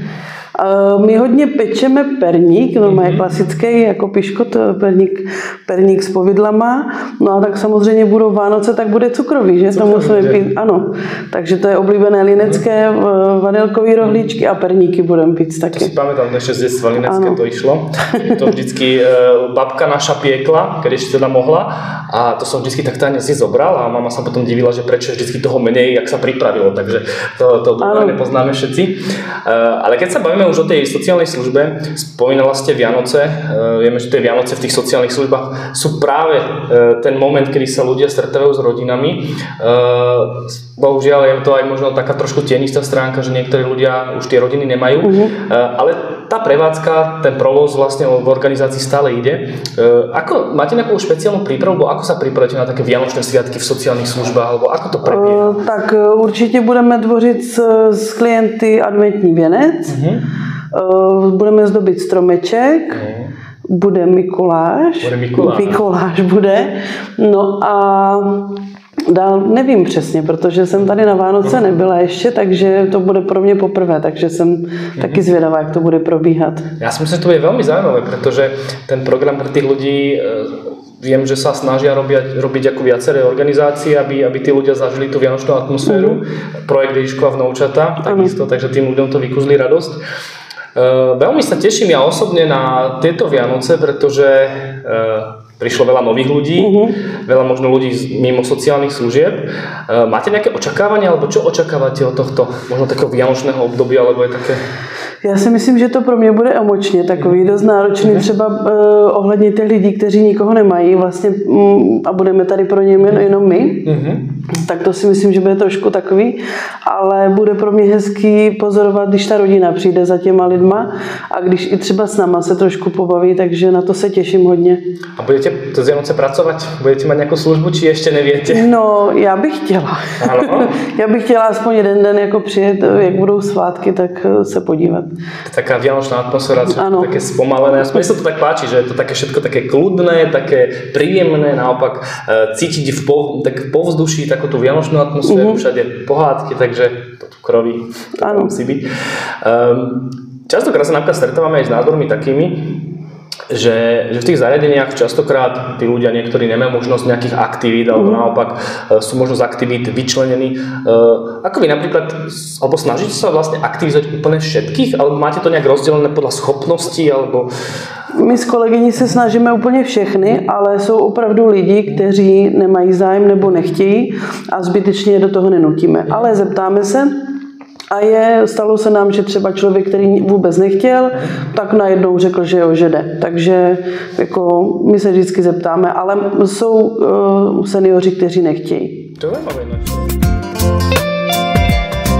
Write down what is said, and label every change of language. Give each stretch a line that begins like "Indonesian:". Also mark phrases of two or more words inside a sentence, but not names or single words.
Czech: My hodně pečeme perník, normálně klasický, jako piškot, perník s povidlama. No a tak samozřejmě budou Vánoce, tak bude cukrový, že? To musíme pít, ano. Takže to je oblíbené linecké, vanilkové rohlíčky a perníky budeme pít taky.
Slovak: To si pamätám, ešte z detstva linecké to išlo. To vždycky babka naša piekla, keď ešte teda mohla. A to som vždycky tak tajne si zobral a mama sa potom divila, že prečo je vždycky toho menej, jak sa pripravilo. Takže to obľúbené poznáme všetci. Ale keď sa bavíme už o tej sociálnej službe, spomínala ste Vianoce. Vieme, že tie Vianoce v tých sociálnych službách sú práve ten moment, kedy sa ľudia stretávajú s rodinami. Bohužiaľ je to aj možno taká trošku tienistá stránka, že niektorí ľudia už tie rodiny nemajú. Ale tá prevádzka, ten provoz vlastne v organizácii stále ide. Ako máte nejakú špeciálnu prípravu, ako sa pripravujete na také vianočné sviatky v sociálnych službách, alebo ako to prebieha?
Czech: Tak určitě budeme tvořit s klienty adventní věnec. Budeme zdobit stromeček. Bude Mikuláš. Mikuláš bude. No a dál nevím přesně, protože jsem tady na Vánoce nebyla ještě, takže to bude pro mě poprvé, takže jsem taky zvědavá, jak to bude probíhat. Já si myslím,
Slovak: že to bude veľmi zaujímavé, pretože ten program pre tých ľudí viem, že sa snažia robiť ako viaceré organizácie, aby tí ľudia zažili tú vianočnú atmosféru. Projekt Ježiškova vnoučata, takisto, takže tým ľuďom to vykúzli radosť. Veľmi sa teším ja osobne na tieto Vianoce, pretože prišlo veľa nových ľudí, veľa možno ľudí mimo sociálnych služieb. Máte nejaké očakávania, alebo čo očakávate od tohto možno takého vianočného obdobia, alebo je také...
Czech: Já si myslím, že to pro mě bude emočně takový dost náročný, třeba ohledně těch lidí, kteří nikoho nemají vlastně a budeme tady pro ně jenom my. Tak to si myslím, že bude trošku takový, ale bude pro mě hezký pozorovat, když ta rodina přijde za těma lidma a když i třeba s náma se trošku pobaví, takže na to se těším hodně. A budete to z Vianoce pracovat? Budete mít nějakou službu, či ještě nevíte? No, já bych chtěla. Ano? Já bych chtěla aspoň jeden den jako přijet, jak budou svátky, tak se podívat.
Slovak: Taká vianočná atmosféra, také spomalené. Mne sa to tak páči, že je to také všetko také kľudné, také príjemné, naopak cítiť tak povzduší takú tú vianočnú atmosféru, všade pohádky, takže to tu kroví, to musí byť. Častokrát sa napríklad stretávame aj s názormi takými, že v tých zariadeniach častokrát tí ľudia niektorí nemajú možnosť nejakých aktivít alebo naopak sú možno z aktivít vyčlenení. Ako vy napríklad, alebo snažíte sa vlastne aktivizovať úplne všetkých, alebo máte to nejak rozdelené podľa schopností, alebo...
Czech: My s kolegyní se snažíme úplně všechny, ale jsou opravdu lidi, kteří nemají zájem nebo nechtějí a zbytečně do toho nenutíme. Ale zeptáme se, a stalo se nám, že třeba člověk, který vůbec nechtěl, tak najednou řekl, že jo, že jde. Takže jako my se vždycky zeptáme, ale jsou seniori, kteří nechtějí. To je zajímavé.